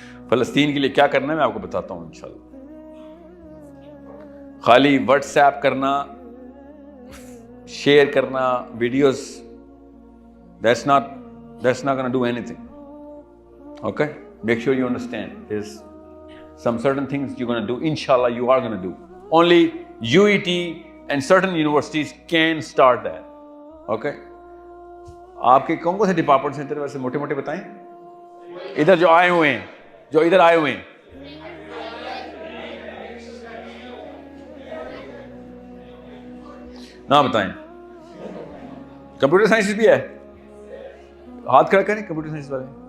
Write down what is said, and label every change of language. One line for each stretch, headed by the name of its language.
Urdu: فلسطین کے لیے کیا کرنا ہے میں آپ کو بتاتا ہوں انشاءاللہ. خالی واٹس ایپ کرنا, شیئر کرنا videos,
English: that's not gonna do anything. Okay, make sure you understand there's some certain things you're gonna do, inshallah you are gonna do. Only UET and certain universities can start that.
Urdu: Okay, آپ کے کون سے department ہیں ویسے موٹے موٹے بتائیں ادھر جو آئے ہوئے ہیں, جو ادھر آئے ہوئے ہیں. نہ بتائیں. کمپیوٹر سائنس بھی ہے, ہاتھ کھڑا کریں کمپیوٹر سائنس والے.